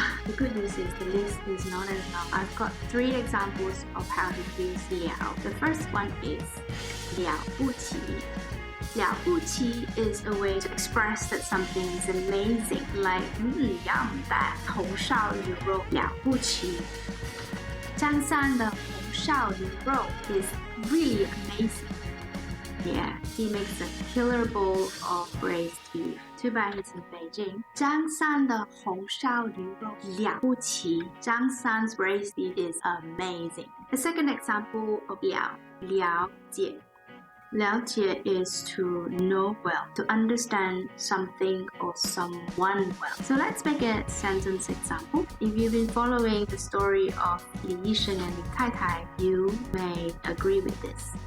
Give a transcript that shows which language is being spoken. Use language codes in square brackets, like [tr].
[en] The good news is the list is not as long. I've got 3 examples of how to use 了. The first one is 了不起. 了不起 is a way to express that something is amazing, like yum, that [zh] 红烧牛肉了不起。张三的红烧牛肉 [en] is really amazing. Yeah, he makes a killer bowl of braised beef. Too bad he's in Beijing. [zh] 张三的红烧牛肉了不起。 [en] 张三's braised beef is amazing. The second example of 了解。了解 is to know well, to understand something or someone well. So let's make a sentence example. If you've been following the story of 李医生 and 李太太, you may agree with this.